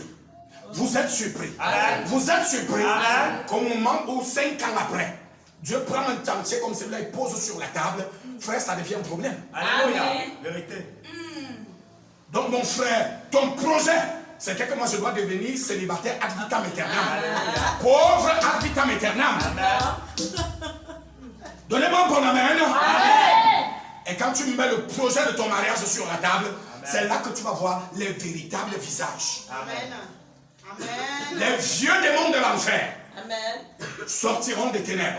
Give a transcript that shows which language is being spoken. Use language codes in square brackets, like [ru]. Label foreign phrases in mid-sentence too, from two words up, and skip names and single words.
[fr] Vous êtes surpris. Amen. Vous êtes surpris. Amen. Qu'au moment où 5 ans après, Dieu prend un chantier comme celui-là, il pose sur la table. Frère, ça devient un problème. Alléluia. Amen. Vérité. Donc mon frère, ton projet, c'était que moi je dois devenir célibataire [la] ad vitam aeternam. [fr] Pauvre [la] ad vitam aeternam. [fr] Donnez-moi un bon amen. Et quand tu mets le projet de ton mariage sur la table, c'est là que tu vas voir les véritables visages. Amen. Amen. Les vieux démons de l'enfer Amen. sortiront des ténèbres.